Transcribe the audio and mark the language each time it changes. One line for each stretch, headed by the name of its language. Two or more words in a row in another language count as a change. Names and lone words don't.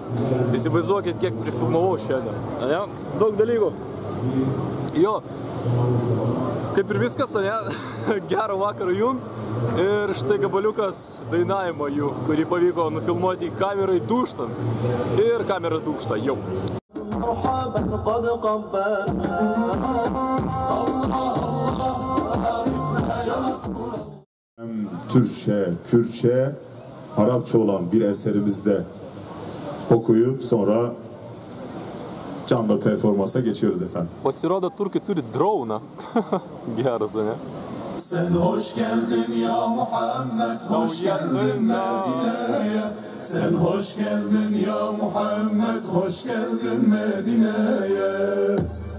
Lithuanian: Įsivaizduokit, kiek prifilmavau šiandien. Ne? Daug dalykų. Jo, kaip ir viskas, ne? Gero vakaro jums. Ir štai gabaliukas dainavimo jų, kurį pavyko nufilmuoti kamerai dūštant. Ir kamera dūšta jau.
Turkish: Türkçe, Kürtçe, Arapça olan bir eserimizde okuyup sonra canlı performansa geçiyoruz efendim.
Lithuanian: Pasirodo, turkai turi droną. Geras, ne?
Turkish: Sen hoş geldin ya Muhammed, hoş geldin Medine'ye. Sen hoş geldin ya Muhammed, hoş geldin Medine'ye.